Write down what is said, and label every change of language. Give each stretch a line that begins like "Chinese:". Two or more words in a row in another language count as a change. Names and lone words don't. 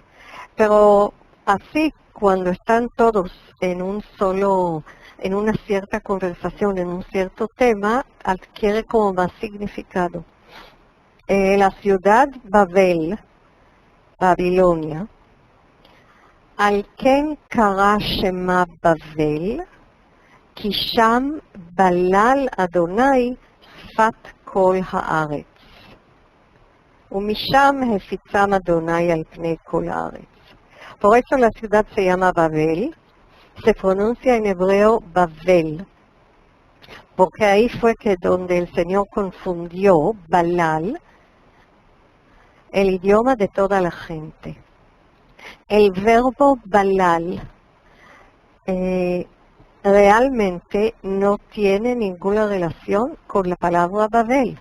Spanish: Pero así, cuando están todos en una cierta conversación, en un cierto tema, adquiere como más significado. La ciudad Babel, Babilonia,
Hebrew: על כן קרא שמה בבל, כי שם בלל אדוני שפת כל הארץ. ומשם הפיצם אדוני על פני כל הארץ.
Spanish: Por eso la ciudad se llama Babel, se pronuncia en hebreo Babel, porque ahí fue que donde el Señor confundió Balal, el idioma de toda la gente. El verbo Balal realmente no tiene ninguna relación con la palabra Babel.